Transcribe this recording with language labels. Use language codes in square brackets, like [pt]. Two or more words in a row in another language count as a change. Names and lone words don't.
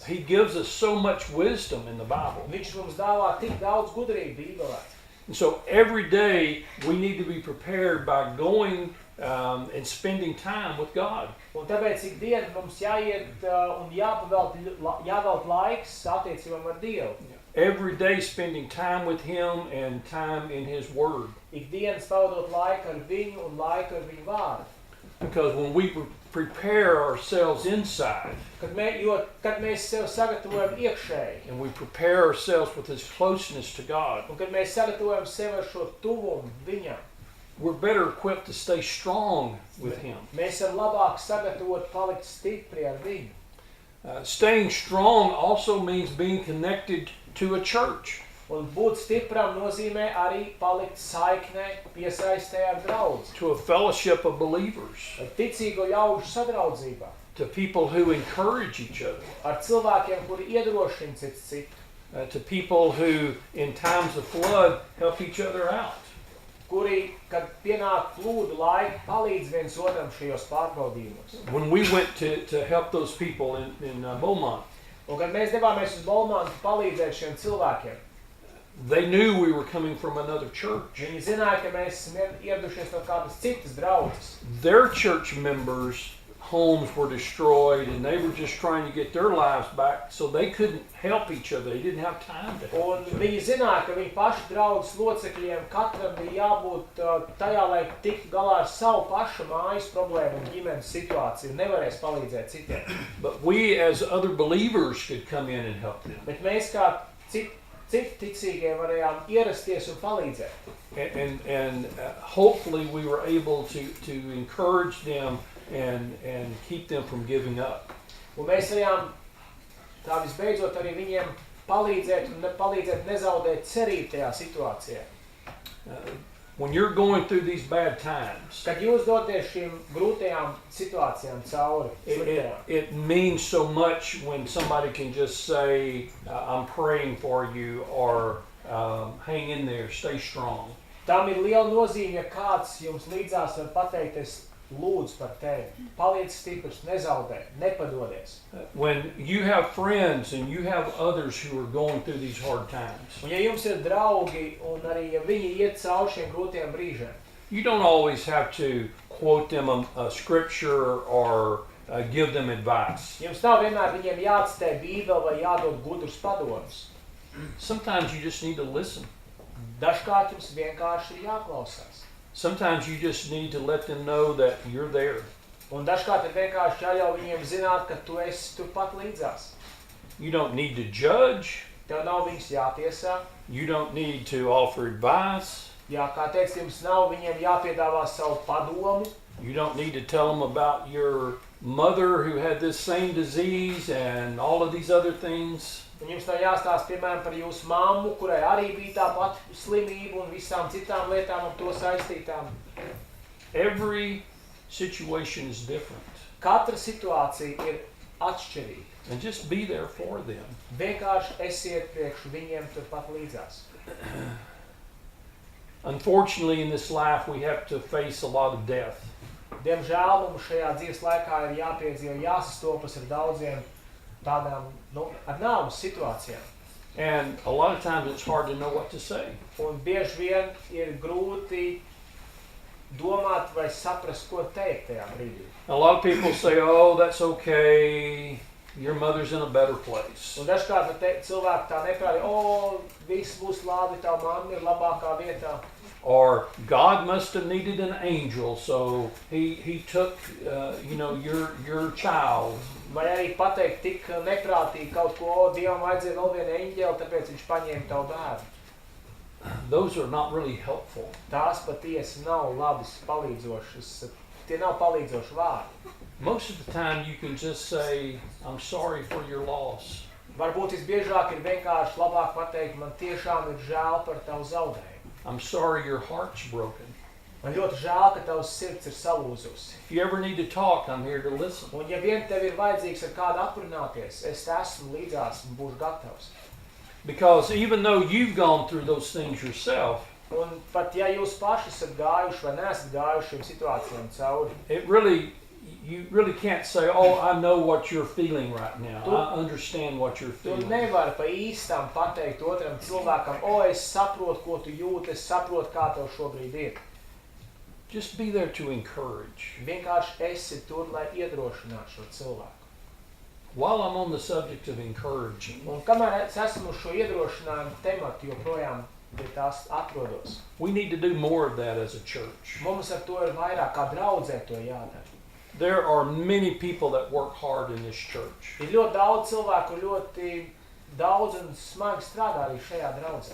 [en] He gives us so much wisdom in the Bible. [lv] Viņš mums dāvā tik daudz gudrību Bībelē. [en] And so every day we need to be prepared by going and spending time with God. [lv] Un tāpēc ikdienu mums jāiet un jāvelt laiks attiecībām ar Dievu. [en] Every day spending time with Him and time in His Word. [lv] Ikdienas pavadot laiku ar viņu un laiku ar viņu vārdu. [en] Because when we prepare ourselves inside [lv] Kad mēs sev sagatavojam iekšēji, [en] and we prepare ourselves with His closeness to God, [lv] un kad mēs sagatavojam sev ar šo tuvumu viņam, [en] we're better equipped to stay strong with Him. [lv] mēs esam labāk sagatavoti palikt stipri ar viņu. [en] Staying strong also means being connected to a church. [lv] Un būt stipram nozīmē arī palikt saiknē, piesaistē ar draudzi, [en] To a fellowship of believers. [lv] ar ticīgo ļaužu sadraudzībā, [en] To people who encourage each other. [lv] ar cilvēkiem, kuri iedrošina cits citu, [en] To people who in times of flood help each other out. [lv] kuri, kad pienāk plūdu laiki, palīdz viens otram šajos pārbaudījumos. [en] When we went to help those people in Beaumont, [lv] Un kad mēs devāmies uz Bolmantu palīdzēt šiem cilvēkiem, [en] they knew we were coming from another church. [lv] viņi zināja, ka mēs esam ieradušies no kādas citas draudzes. [en] Their church members' homes were destroyed and they were just trying to get their lives back, so they couldn't help each other. They didn't have time to help [lv] Un [en] each other. [lv] viņi zināja, ka viņi paši draudzes locekļiem katram bija jābūt tajā, lai tiktu galā ar savu pašu mājas problēmu un ģimenes situāciju, nevarēs palīdzēt citiem. [en] But we as other believers could come in and help them. [lv] Bet mēs kā citi ticīgie varējām ierasties un palīdzēt. [en] And hopefully we were able to encourage them and keep them from giving up. [lv] Un mēs varējām tā visbeidzot arī viņiem palīdzēt un palīdzēt nezaudēt cerību tajā situācijā. [en] When you're going through these bad times, [lv] Kad jūs doties šīm grūtajām situācijām cauri, sliktajām, [en] it means so much when somebody can just say, I'm praying for you, or hang in there, stay strong. [lv] tam ir liela nozīme, ja kāds jums līdzās var pateikt, es lūdzu par tevi, paliec stiprs, nezaudē, nepadodies. [en] When you have friends and you have others who are going through these hard times, [lv] Un ja jums ir draugi un arī ja viņi iet cauri šiem grūtiem brīžiem, [en] you don't always have to quote them a scripture or give them advice. [lv] jums nav vienmēr viņiem jācitē Bībele vai jādod gudrus padomus. [en] Sometimes you just need to listen. [lv] Dažkārt jums vienkārši ir jāklausās. [en] Sometimes you just need to let them know that you're there. [lv] Un dažkārt ir vienkārši jāļauj viņiem zināt, ka tu esi turpat līdzās. [en] You don't need to judge. [lv] Tev nav viņus jātiesā. [en] You don't need to offer advice. [lv] Jā, kā teiks, jums nav viņiem jāpiedāvā savu padomu. [en] You don't need to tell them about your mother who had this same disease and all of these other things. [lv] Un jums nav jāstāsta, piemēram, par jūsu mammu, kurai arī bija tā pati slimība un visām citām lietām ar to saistītām. [en] Every situation is different. [lv] Katra situācija ir atšķirīga. [en] And just be there for them. [lv] Vienkārši esiet priekš viņiem turpat līdzās. [en] Unfortunately, in this life, we have to face a lot of death. [lv] Diemžēl mums šajā dzīves laikā ir jāpiedzīvo, jāsastopas ar daudziem tādām, ar nāves situācijām. [en] And a lot of times it's hard to know what to say. [lv] Un bieži vien ir grūti domāt vai saprast, ko teikt tajā brīdī. [en] A lot of people say, oh, that's okay. Your mother's in a better place. [lv] Un dažkārt cilvēki tā neprātīgi, viss būs labi, tava mamma ir labākā vietā. [en] Or God must have needed an angel, so he took your child. [lv] Vai arī pateikt tik neprātīgi kaut ko, Dievam vajadzēja vēl vienu eņģeli, tāpēc viņš paņēma tavu bērnu. [en] Those are not really helpful. [lv] Tās patiesi nav labas palīdzošas, tie nav palīdzoši vārdi. [en] Most of the time you can just say, I'm sorry for your loss. [lv] Varbūt visbiežāk ir vienkārši labāk pateikt, man tiešām ir žēl par tavu zaudējumu. [en] I'm sorry your heart's broken. [lv] Man ļoti žēl, ka tavs sirds ir salūzusi. [en] If you ever need to talk, I'm here to listen. [lv] Un ja vien tev ir vajadzīgs ar kādu aprunāties, es esmu līdzās un būšu gatavs. [en] Because even though you've gone through those things yourself, [lv] Un pat ja jūs paši esat gājuši vai neesat gājuši šīm situācijām cauri, [en] you really can't say, oh, I know what you're feeling right now. I understand what you're [lv] tu [en] feeling. [lv] nevari pa īstam pateikt otram cilvēkam, es saprotu, ko tu jūti, es saprotu, kā tev šobrīd ir. [en] Just be there to encourage. [lv] Vienkārši esi tur, lai iedrošinātu šo cilvēku. [en] While I'm on the subject of encouraging, [lv] Un kamēr es esmu uz šo iedrošinājumu tematu joprojām pie tās atrodos, [en] we need to do more of that as a church. [lv] mums ar to ir vairāk kā draudzē to jādara. [en] There are many people that work hard in this church. [lv] Ir ļoti daudz cilvēku, ļoti daudz un smagi strādā arī šajā draudzē.